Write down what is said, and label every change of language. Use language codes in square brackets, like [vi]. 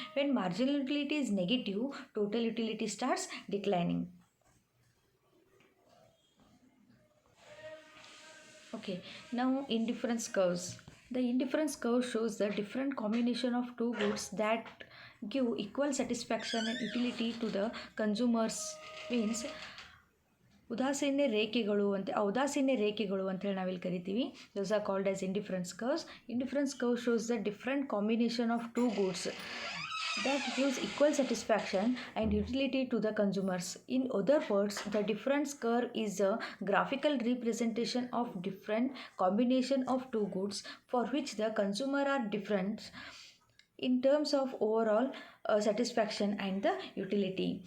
[en] When marginal utility is negative, total utility starts declining. Okay, now indifference curves. The indifference curve shows the different combination of two goods that give equal satisfaction and utility to the consumers. [kn] Means ಉದಾಸೀನ್ಯ ರೇಖೆಗಳು ಅಂತ ಔದಾಸೀನ್ಯ ರೇಖೆಗಳು ಅಂತೇಳಿ ನಾವಿಲ್ಲಿ ಕರಿತೀವಿ. [en] Those are called as indifference curves. Indifference curve shows the different combination of two goods that gives equal satisfaction and utility to the consumers. In other words, the difference curve is a graphical representation of different combination of two goods for which the consumer are different in terms of overall satisfaction and the utility.